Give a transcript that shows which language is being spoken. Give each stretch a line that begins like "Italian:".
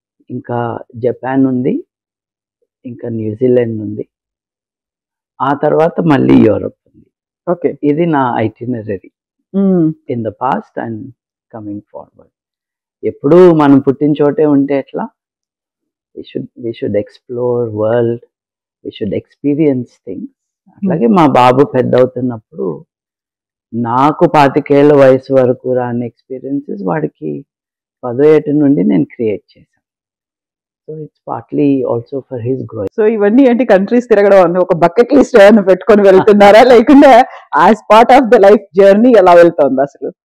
Telugu: ఇంకా జపాన్ ఉంది, ఇంకా న్యూజిలాండ్ ఉంది, ఆ తర్వాత మళ్ళీ యూరోప్ ఉంది.
English: okay,
Telugu: ఇది నా itinerary
English: In the past and coming forward.
Telugu: ఎప్పుడు మనం పుట్టిన చోటే ఉంటే ఎట్లా?
English: we should explore world, we should experience things.
Telugu: అట్లాగే మా బాబు పెద్ద అవుతున్నప్పుడు నాకు 25 ఏళ్ల వయసు వరకు రాని ఎక్స్పీరియన్సెస్ వాడికి 10వ ఏట నుండి నేను క్రియేట్ చేశాను.
English: So it's partly also for his growth.
Telugu: So ఇవన్నీ ఏంటి, కంట్రీస్ తిరగడం అన్న ఒక బకెట్ లిస్ట్ ఏమైనా పెట్టుకొని వెళ్తున్నారా, లేకుండా
English: as part of the life journey
Telugu: ఎలా వెళ్తుంది అసలు?